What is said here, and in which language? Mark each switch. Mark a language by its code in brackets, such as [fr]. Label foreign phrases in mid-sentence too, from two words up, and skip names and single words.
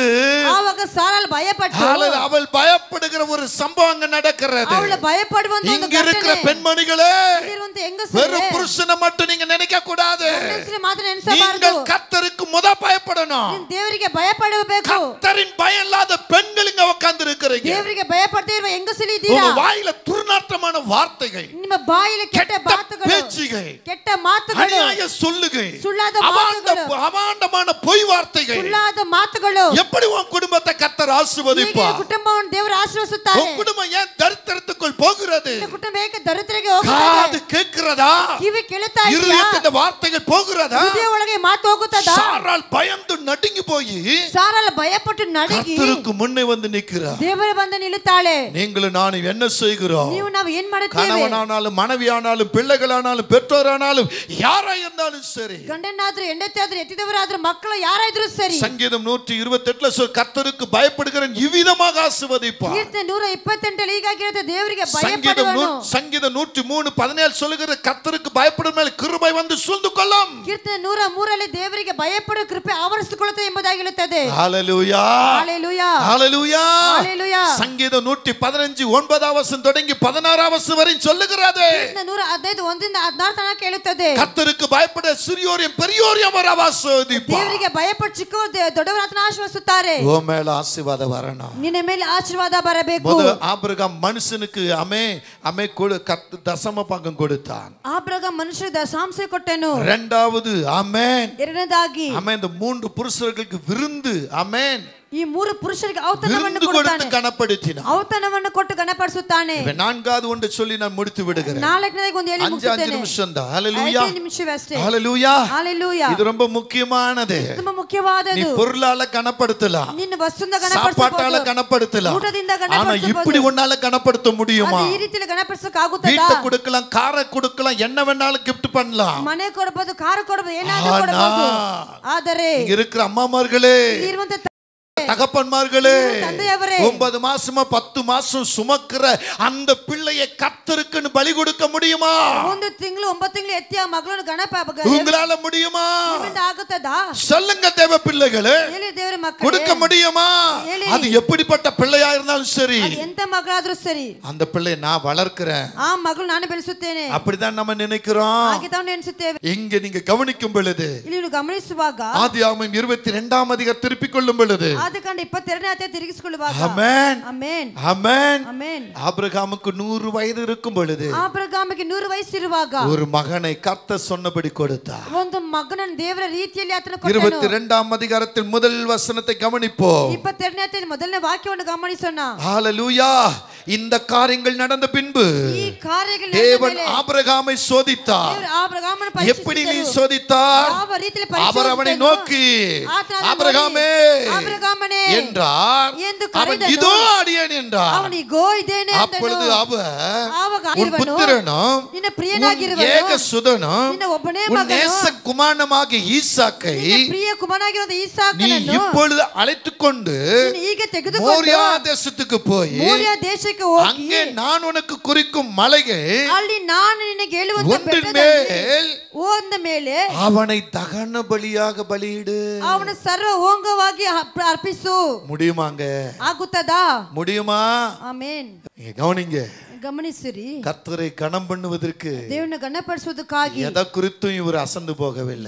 [kn] ಆವಾಗ ಸಾರಾಳು ಭಯಪಟ್ಟು [ta] அவள் பயப்படுகிற ஒரு சம்பவம் அங்க நடக்கிறது. [kn] ಅವಳು ಭಯಪಡುವಂತ ಒಂದು [ta] இங்க இருக்கிற [kn] ಘಟನೆ. [ta] பெண்மணிகளே, [kn] ಇಲ್ಲಿರುವಂತ ಹೆಂಗಸರೇ, [ta] வெறும் புருஷனை மட்டும் நீங்க நினைக்க கூடாது. [kn] ಹೆಂಗಸರೇ ಮಾತ್ರ ನೆನೆಸಬಾರದು. [ta] நீங்கள் கர்த்தருக்கு முத பயப்படணும். [kn] ನೀನು ದೇವರಿಗೆ ಭಯಪಡಬೇಕು. [ta] கர்த்தரின் பயம் இல்லாத பெண்கள் இங்க உட்கார்ந்து இருக்கிறீங்க. [kn] ದೇವರಿಗೆ ಭಯಪಡದೇ ಇರುವ ಹೆಂಗಸರು ಇದ್ದೀರಾ. [ta] உங்க வாயில துர்நாற்றமான வார்த்தைகள், [kn] ನಿಮ್ಮ ಬಾಯಿಯಲ್ಲಿ ಕೆಟ್ಟ ಮಾತುಗಳು, [ta] பேச்சுகள், [kn] ಕೆಟ್ಟ ಮಾತುಗಳು, [ta] அநியாய சொல்லுகை, [kn] ಸುಳ್ಳಾದ ಮಾತುಗಳು, [ta] அவாண்டமான பொய் வார்த்தைகள், [kn] ಸುಳ್ಳಾದ ಮಾತುಗಳು, [ta] எப்படி உன் குடும்பத்தை கர்த்தர் ஆசீர்வதிப்பார்? [kn] ಹೇಗೆ ಕುಟುಂಬವನ್ನು ದೇವರು ಆಶೀರ್ವದಿಸುತ್ತಾರೆ. [ta] உன் குடும்பம் ஏன் தரித்திரத்துக்குள் போகிறது? [kn] ನಿನ್ನ ಕುಟುಂಬ ಏಕೆ ದರಿದ್ರರಿಗೆ ಹೋಗುತ್ತದೆ? [ta] காது கேட்கிறதா? [kn] ಕಿವಿ ಕೇಳುತ್ತಾ ಇದೆಯಾ? [ta] இருதயத்தின் வார்த்தைகள் போகிறதா? [kn] ಹೃದಯ ಒಳಗೆ ಮಾತು ಹೋಗುತ್ತದಾ? [ta] சாராள் பயந்து நடுங்கி போய் [kn] ಸಾರಾಳ ಭಯಪಟ್ಟು ನಡುಗಿ [ta] கர்த்தருக்கு முன்னே வந்து நிற்கிறார். [kn] ದೇವರ ಬಂದು ನಿಲ್ಲುತ್ತಾಳೆ. [ta] நீங்களும் நானும் என்ன செய்கிறோம்? [kn] ನೀವು ನಾವು ಏನ್ ಮಾಡುತ್ತೇವೆ? [ta] கணவனானாலும் மனைவியானாலும் பிள்ளைகளானாலும் பெற்றோரானாலும் யாரா இருந்தாலும் சரி, [kn] ಗಂಡನಾದ್ರೂ ಹೆಂಡತಿಯಾದ್ರೂ ಎತ್ತಿದವರಾದ್ರೂ ಮಕ್ಕಳು ಯಾರಾದ್ರೂ ಸರಿ, [ta] சங்கீதம் 128 சொல் கர்த்தருக்கு பயப்படுகிறவன் இவ்விதமாக ஆசீர்வதிப்பார். [kn] ಕೀರ್ತನೆ 128 ಹೀಗಾಗಿ ಹೇಳುತ್ತೆ, ದೇವರಿಗೆ [ta] சங்கீதம் [kn] ಭಯಪಡುವನು. [ta] 103:17 சொல்லுகிற கர்த்தருக்கு பயப்படும் மேல் கிருபை வந்து சூழ்ந்து கொள்ளும். [kn] ಕೀರ್ತನೆ 103 ದೇವರಿಗೆ ಭಯಪಡುವ ಕೃಪೆ ಆವರಿಸಿಕೊಳ್ಳುತ್ತದೆ ಎಂಬುದಾಗಿ ಹೇಳುತ್ತದೆ. [ta] ஹalleluya, ஹalleluya, ஹalleluya, ஹalleluya. சங்கீதம் 115:9 தொடங்கி 16 வரை சொல்லுகிறது, [kn] ಕೀರ್ತನೆ 115 1ರಿಂದ 16 ತನಕ ಹೇಳುತ್ತದೆ, [ta] கர்த்தருக்கு பயப்பட சிறியோரையும் பெரியோரையும் அவர் ஆசீர்வதிப்பார். [kn] ದೇವರಿಗೆ ಭಯಪಟ್ಟು ಚಿಕ್ಕವರು ದೊಡ್ಡವರನ್ನು ಆಶೀರ್ವದಿಸುತ್ತಾರೆ. [ta] ஓ மேல ஆசீர்வாதம் வரணும். [kn] ನಿನ್ನ ಮೇಲೆ ಆಶೀರ್ವಾದ ಬರಬೇಕು. [ta] ஆபிரகாம் மனுஷனுக்கு தசம பாகம் கொடுத்தான். [kn] ಆಬ್ರಹಾಂ ಮನುಷ್ಯರ ದಶಾಂಶ ಕೊಟ್ಟನು. [ta] இரண்டாவது ஆமென், [kn] ಎರಡನೇದಾಗಿ [ta] ஆமென், இந்த 3 புருஷர்களுக்கு விருந்து, ஆமென், [kn] ಈ 3 ಪುರುಷರಿಗೆ ಔತಣವನ್ನು [ta] விருந்து கொடுத்து [kn] ಕೊಡುತ್ತಾನೆ. [ta] கனப்படுத்தினான். [kn] ಔತಣವನ್ನು ಕೊಟ್ಟು ಗಣಪಡಿಸುತ್ತಾನೆ. [ta] நான்காவது ஒன்று சொல்லி நான் முடித்து விடுகிறேன். [kn] ನಾಲ್ಕನೇದಾಗಿ ಒಂದು ಹೇಳಿ 5 ಮುಗಿಸುತ್ತೇನೆ. [ta] நிமிஷம் தான். ஹalleluya, [kn] 5 ನಿಮಿಷವೇ ಅಷ್ಟೇ. [ta] ஹalleluya, ஹalleluya. இது ரொம்ப முக்கியமானது. [kn] ತುಂಬಾ ಮುಖ್ಯವಾದದ್ದು. [ta] நீ பொருளால கனப்படுத்தலாம், [kn] ನಿನ್ನ ವಸ್ತುವಿಂದ [ta] சாப்பாட்டால [kn] ಗಣಪಡಿಸಬಹುದು, [ta] கனப்படுத்தலாம், [kn] ಊಟದಿಂದ [ta] ஆனா [kn] ಗಣಪಡಿಸಬಹುದು. [ta] இப்படி ஒன்னால கனப்படுத்த முடியுமா? [kn] ಅದು ಈ ರೀತಿಯಲ್ಲಿ ಗಣಪಡಿಸಕ್ಕೆ ಆಗುತ್ತದಾ? [ta] வீட்டை கொடுக்கலாம், காரை கொடுக்கலாம், என்ன வேணாலும் கிஃப்ட் பண்ணலாம். [kn] ಮನೆ ಕೊಡಬಹುದು, ಕಾರು ಕೊಡಬಹುದು, ಏನಾದರೂ ಕೊಡಬಹುದು. ಆದರೆ [ta] இங்க இருக்கிற அம்மாமார்களே, [kn] ಇರುವಂತ [ta] தகப்பன்மார்களே, [kn] ತಂದೆಯವರೇ, [ta] 9 மாசமா 10 மாசம் சுமக்கிற அந்த பிள்ளையை கர்த்தருக்குன்னு பலி கொடுக்க முடியுமா? [kn] 1 ತಿಂಗಳು 9 ತಿಂಗಳು ಎತ್ತಿಯ ಮಗಳನ್ನು ಗಣಪ [ta] உங்களால முடியுமா? [kn] ನಿಮ್ಮಿಂದ ಆಗುತ್ತದಾ? [ta] சொல்லுங்க தேவ பிள்ளைகளே, [kn] ಹೇಳಿ ದೇವರ ಮಕ್ಕಳೇ, [ta] கொடுக்க முடியுமா? [kn] ಹೇಳಿ. [ta] அது எப்படிப்பட்ட பிள்ளையா இருந்தாலும் சரி, [kn] ಅದು ಎಂತ ಮಗಳಾದ್ರೂ ಸರಿ, [ta] அந்த பிள்ளையை நான் வளர்க்கிறேன், [kn] ಆ ಮಗಳು ನಾನು ಬೆಳೆಸುತ್ತೇನೆ, [ta] அப்படிதான் நம்ம நினைக்கிறோம். [kn] ಹಾಗೆ ತಾವು ನೆನೆಸುತ್ತೇವೆ. [ta] இங்க நீங்க கவனிக்கும் பொழுது, [kn] ಇಲ್ಲಿ ನೀವು ಗಮನಿಸುವಾಗ [ta] ஆதியாகமம் 22 அதிகாரம் திருப்பிக் கொள்ளும் பொழுது, [kn] ಆದಿಕಾಂಡ 22ನೇ ಅಧ್ಯಾಯ ತಿರುಗಿಸಿಕೊಳ್ಳುವಾಗ, [ta] ஆமென், [kn] ಆಮೆನ್, [ta] ஆமென், [kn] ಆಮೆನ್, [ta] ஆபிரகாமுக்கு 100 வயது இருக்கும் பொழுது [kn] ಆಬ್ರಹಾಮಿಗೆ 100 ವಯಸ್ಸಿರುವಾಗ [ta] ஒரு மகனை கர்த்தர் சொன்னபடி கொடுத்தார். [kn] ಒಂದು ಮಗನನ್ನು ದೇವರ ರೀತಿಯಲ್ಲಿ ಆತನು ಕೊಟ್ಟನು. [ta] 22 அதிகாரத்தின் முதல் வசனத்தை கவனிப்போம். [kn] 22ನೇ ಅಧ್ಯಾಯದ ಮೊದಲನೇ ವಾಕ್ಯವನ್ನು ಗಮನಿಸೋಣ. [ta] ஹalleluya, இந்த காரியங்கள் நடந்த பின்பு [kn] ಈ ಕಾರ್ಯಗಳು [ta] தேவன் ஆபிரகாமை சோதித்தார். [kn] ದೇವರು ಆಬ್ರಹಾಮನ [ta] எப்படி நீ [kn] ಪರೀಕ್ಷಿಸಿದರು. [ta] சோதித்தார்? [kn] ಯಾವ ರೀತಿಯಲ್ಲಿ [ta] அவர் அவனை [kn] ಪರೀಕ್ಷಿಸಿದನು? [ta] நோக்கி [kn] ಆತನನ್ನು [ta] ஆபிரகாமே [kn] ನೋಡಿ, ಆಬ್ರಹಾಮನೇ [ta] என்றார். [kn] ಎಂದು [ta] அவன் [kn] ಕರೆದನು. [ta] இதோ அடியேன் என்றார். [kn] ಅವನಿಗೋ ಇದ್ದೇನೆ [ta] அப்பொழுது [kn] ಅಂದನು. [ta] அவர் [kn] ಆವಾಗ [ta] உன் [kn] ಇರುವನು, [ta] புத்திரனும் [kn] ನಿನ್ನ [ta] உன் [kn] ಪ್ರಿಯನಾಗಿರುವನು, [ta] ஏக சுதனும் [kn] ನಿನ್ನ ಒಬ್ಬನೇ [ta] உன் [kn] ಮಗನು, [ta] நேச குமாரனாகிய ஈசாக்கை [kn] ನಿನ್ನ ಪ್ರಿಯ ಕುಮಾರನಾಗಿರುವ [ta] நீ [kn] ಈಸಾಕನನ್ನು [ta] இப்பொழுது அழைத்துக் கொண்டு [kn] ನೀನು ಈಗ ತೆಗೆದುಕೊಂಡು [ta] மோரியா தேசத்துக்கு போய் [kn] ಮೋರಿಯಾ ದೇಶಕ್ಕೆ ಹೋಗಿ [ta] அங்கே நான் உனக்கு குறிக்கும் மலையை [kn] ಅಲ್ಲಿ ನಾನು ನಿನಗೆ ಹೇಳುವಂತ [ta] ஒன்றின் [kn] ಬೆಟ್ಟದಲ್ಲಿ [ta] மேல் [kn] ಹೋದ ಮೇಲೆ [ta] அவனை தகன பலியாக பலியிடு. [kn] ಅವನ ಸರ್ವ ಹೋಂಗವಾಗಿ ಅರ್ಪಿಸು. [ta] முடியுமாங்க? [kn] ಆಗುತ್ತದಾ? [ta] முடியுமா? [kn] ಆಮೆನ್. [ta] கவனிங்க, [kn] ಗಮನಿಸಿರಿ, [ta] கர்த்தரை கனம் பண்ணுவதற்கு [kn] ದೇವರನ್ನ ಗಣಪಡಿಸುವುದಕ್ಕಾಗಿ [ta] எதை குறித்தும் இவர் அசந்து போகவில்லை.